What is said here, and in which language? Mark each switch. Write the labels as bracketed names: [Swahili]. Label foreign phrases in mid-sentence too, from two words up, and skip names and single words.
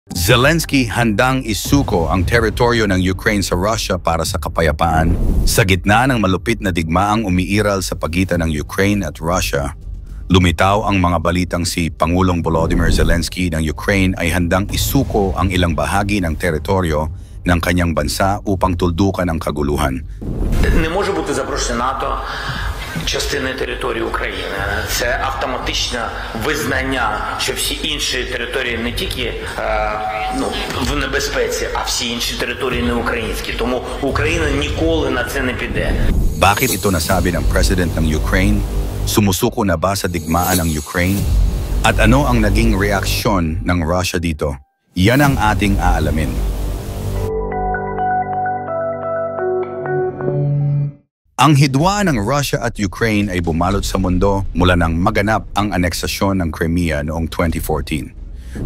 [Filipino] Zelensky handang isuko ang teritoryo ng Ukraine sa Russia para sa kapayapaan. Sa gitna ng malupit na digmaang umiiral sa pagitan ng Ukraine at Russia, lumitaw ang mga balitang si Pangulong Volodymyr Zelensky ng Ukraine ay handang isuko ang ilang bahagi ng teritoryo ng kanyang bansa upang tuldukan ang kaguluhan. [Ukrainian] Не може бути запрошення НАТО частини території України. Це автоматичне визнання, що всі інші території не тільки в небезпеці, а всі інші території не українські. Тому Україна ніколи на це не піде. [Filipino] Bakit ito nasabi ng President ng Ukraine? Sumusuko na ba sa digmaan ng Ukraine? At ano ang naging reaksyon ng Russia dito? Yan ang ating aalamin. Ang hidwaan ng Russia at Ukraine ay bumalot sa mundo mula nang maganap ang aneksasyon ng Crimea noong 2014.